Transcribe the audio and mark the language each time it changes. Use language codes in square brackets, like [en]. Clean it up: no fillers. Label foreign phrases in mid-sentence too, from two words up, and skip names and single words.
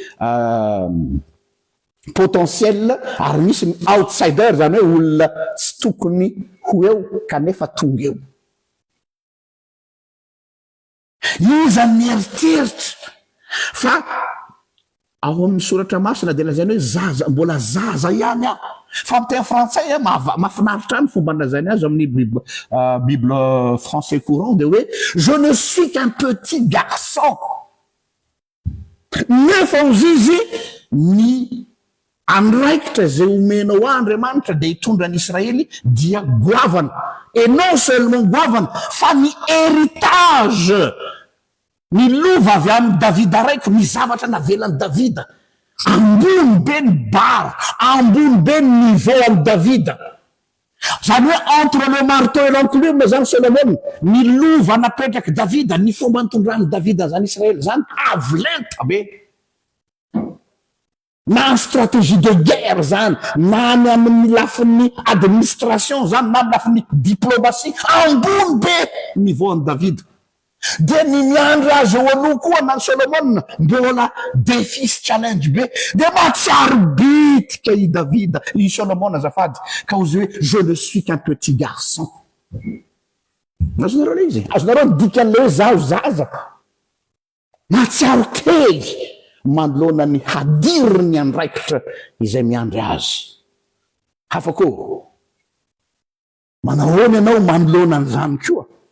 [mg] potentiel ary misy ny outsider zany hoe olona tsy tokony ho eo kanefa tonga eo iza mieritseritra fa ao amin'ny soratra masina dia lazainy hoe zaza mbola zaza ihany aho fa amin'ny teny frantsay mahafinaritra ny fomba lazainy azy amin'ny [fr] bible français courant [mg] dia hoe [fr] je ne suis qu'un petit garçon [mg] nefa ozy izy ny andraikitra zay omenao Andriamanitra dia hitondra ny Israely dia goavana et [fr] non seulement [mg] goavana fa ny héritage ny lova avy amin'ny Davida raiky ny zavatra navelany Davida ambony be ny bara ambony be ny niveau amin'ny Davida zany hoe [fr] entre le marteau et l'enclume [mg] zany Solomon ny lova napetraky Davida ny fomba nitondrany Davida zany Israely zany avolenta be na [fr] stratégie de guerre [mg] zany na ny amin'ny lafin'ny administration zany na amin'ny lafin'ny diplomatie ambony be niveau any Davida dia ny miandry azy eo aloha koa na Solomon mbola défi sy challenge be dia mahatsiaro bitika i Davida i Solomon azafady ka ozy hoe [fr] je ne suis qu'un petit garçon [mg] azonareo le izy azonareo ny dikan'le zaho zaza mahatsiaro kely manoloana ny hadiry ny andraikitra izay miandry azy hafa koa manahoana ianao manoloana an'izany koa